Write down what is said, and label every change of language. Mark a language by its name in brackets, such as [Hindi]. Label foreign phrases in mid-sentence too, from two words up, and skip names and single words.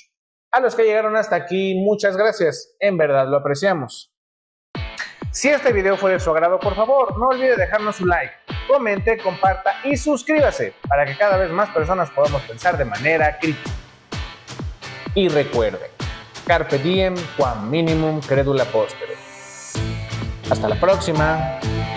[Spanish] A los que llegaron hasta aquí, muchas gracias, en verdad lo apreciamos. Si este video fue de su agrado, por favor, no olvide dejarnos su like, comente, comparta y suscríbase para que cada vez más personas podamos pensar de manera crítica. Y recuerde, [Latin] carpe diem quam minimum credula postere. [Spanish] Hasta la próxima.